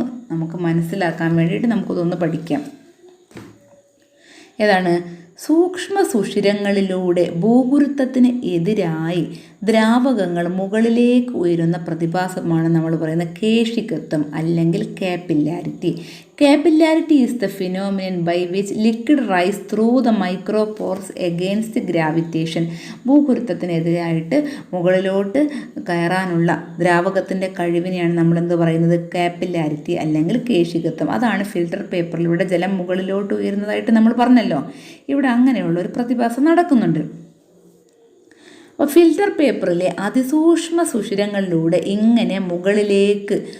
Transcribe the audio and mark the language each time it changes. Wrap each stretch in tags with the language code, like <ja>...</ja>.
<ml>നമുക്ക് മനസ്സിലാക്കാൻ വേണ്ടിയിട്ട് നമുക്കിതൊന്ന് പഠിക്കാം. ഏതാണ്? സൂക്ഷ്മ സുഷിരങ്ങളിലൂടെ ഭൂഗുരുത്വത്തിന് എതിരായി ദ്രാവകങ്ങൾ മുകളിലേക്ക് ഉയരുന്ന പ്രതിഭാസമാണ് നമ്മൾ പറയുന്ന കേശികത്വം അല്ലെങ്കിൽ കാപ്പില്ലാരിറ്റി.</ml> <en>Capillarity is the phenomenon by which liquid rise through the micropores against gravitation.</en> <ml>ഭൂഗുരുത്വത്തിനെതിരായിട്ട് മുകളിലോട്ട് കയറാനുള്ള ദ്രാവകത്തിൻ്റെ കഴിവിനെയാണ് നമ്മളെന്ത് പറയുന്നത്? കാപ്പില്ലാരിറ്റി അല്ലെങ്കിൽ കേശികത്വം. അതാണ് ഫിൽറ്റർ പേപ്പറിലൂടെ ജലം മുകളിലോട്ട് ഉയരുന്നതായിട്ട് നമ്മൾ പറഞ്ഞല്ലോ. ഇവിടെ അങ്ങനെയുള്ള ഒരു പ്രതിഭാസം നടക്കുന്നുണ്ട്. അപ്പോൾ ഫിൽറ്റർ പേപ്പറിലെ അതിസൂക്ഷ്മ സുഷിരങ്ങളിലൂടെ ഇങ്ങനെ മുകളിലേക്ക്</ml>